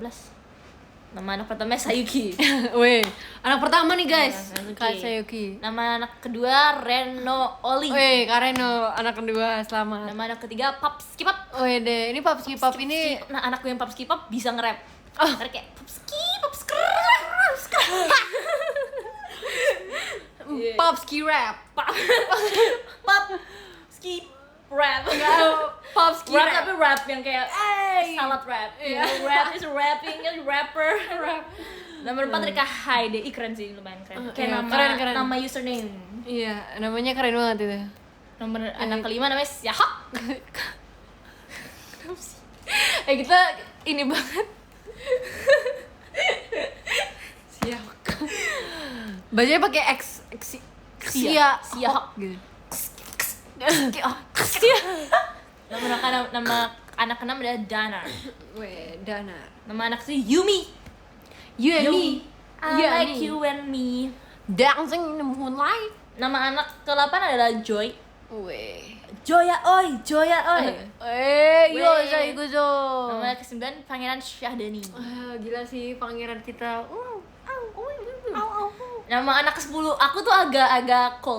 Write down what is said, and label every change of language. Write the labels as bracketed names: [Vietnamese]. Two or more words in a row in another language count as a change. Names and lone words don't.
[Indonesian] Nama anak pertama Sayuki. Weh, anak pertama nih guys. Sayuki. Kak Sayuki. Nama anak kedua Reno Oli. Weh, Kareno anak kedua selamat. Nama anak ketiga Papski Pop. Weh deh, ini Papski Pop ini Nah, anakku yang Papski Pop bisa nge-rap. Oh. Ntar kayak Papski Popski rap. Papski rap. Popski Rap rap. tapi rap yang kayak salad rap. Iya. [English] Rap is rapping, rapper. Rap. [Indonesian] Nomor 4 Rika Haide. Ih keren sih, lumayan keren. Kayak Iya, nama keren. nama username. Iya, namanya keren banget itu. Nomor anak kelima namanya Syahak. Kita ini banget. Siap. Bacanya pakai X Xia Siahak. gitu. Nama anak keenam adalah Dana. Weh, Dana. Nama anak sih Yumi. [English] You and me. I You and like me. you and me. Dancing in the moonlight. [Indonesian] Nama anak ke-8 adalah Joy. Weh. Joya oi, Joya oi. Yo, Weh. saya guzo. Nama ke-9 Pangeran Syahdani. Gila sih pangeran kita. Nama anak ke-10 aku tuh agak cold.